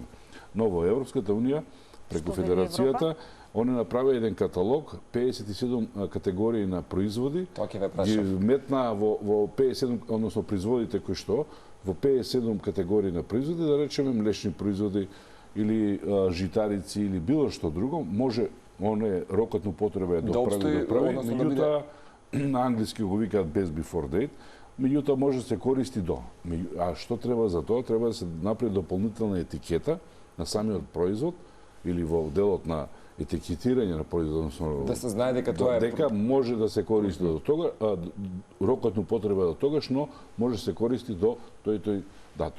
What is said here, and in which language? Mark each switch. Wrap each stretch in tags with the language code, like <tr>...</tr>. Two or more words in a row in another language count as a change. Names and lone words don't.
<mk>Но во Европската унија, преку Федерацијата, они направи еден каталог, 57 категории на производи, ги метна во 57, односно производите кои што, во 57 категории на производи, да речеме млечни производи или житарици или било што друго, може рокот на употреба е доправи, меѓутоа на англиски го викаат</mk> <en>best before date,</en> <mk>меѓутоа може да се користи до. А што треба за тоа? Треба да се направи дополнителна етикета на самиот производ или во делот на етикетирање на производот, да се знае дека тоа дека може да се користи до тога, рокот на употреба до тогаш, но може да се користи до тој датум.</mk>